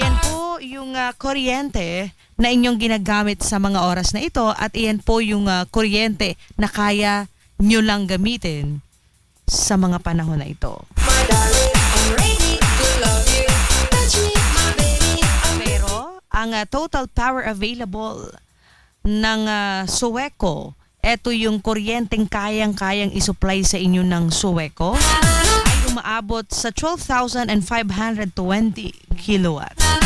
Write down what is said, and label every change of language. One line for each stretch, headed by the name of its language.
Filipino: Iyan po yung kuryente na inyong ginagamit sa mga oras na ito at iyan po yung kuryente na kaya nyo lang gamitin sa mga panahon na ito.
English: My darling, I'm ready to love you. Touch me, my baby.
Filipino: Pero ang total power available ng Sueco, eto yung kuryenteng kayang-kayang isupply sa inyo ng Sueco, ay umaabot sa 12,520 kilowatts.